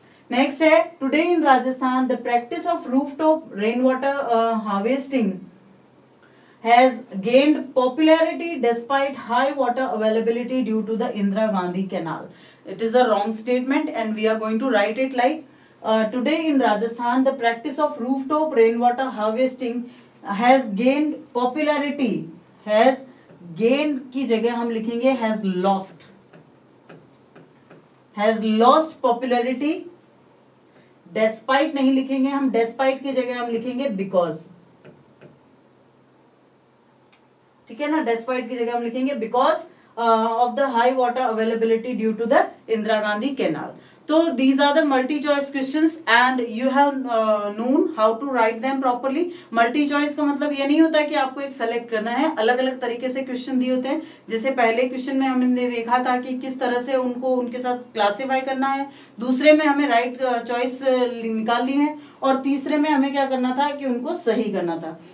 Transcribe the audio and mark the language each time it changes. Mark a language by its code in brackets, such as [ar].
[en] Next है, today in Rajasthan, the practice of rooftop rainwater harvesting has gained popularity despite high water availability due to the Indira Gandhi Canal. It is a wrong statement, and we are going to write it like today in Rajasthan, the practice of rooftop rainwater harvesting has gained popularity. Has gained [hi] की जगह हम लिखेंगे [en] has lost. Has lost popularity. [hi] Despite नहीं लिखेंगे हम, despite की जगह हम लिखेंगे because. ठीक है ना, [en] despite [hi] की जगह हम लिखेंगे [en] because of the high water availability due to the Indira Gandhi Canal. So these are the multi-choice questions and you have known how to write them properly. [hi] Multi-choice का मतलब ये नहीं होता कि आपको एक सेलेक्ट करना है, अलग अलग तरीके से क्वेश्चन दिए होते हैं। जैसे पहले क्वेश्चन में हमने देखा था कि किस तरह से उनको उनके साथ क्लासीफाई करना है, दूसरे में हमें राइट चॉइस निकालनी है और तीसरे में हमें क्या करना था कि उनको सही करना था।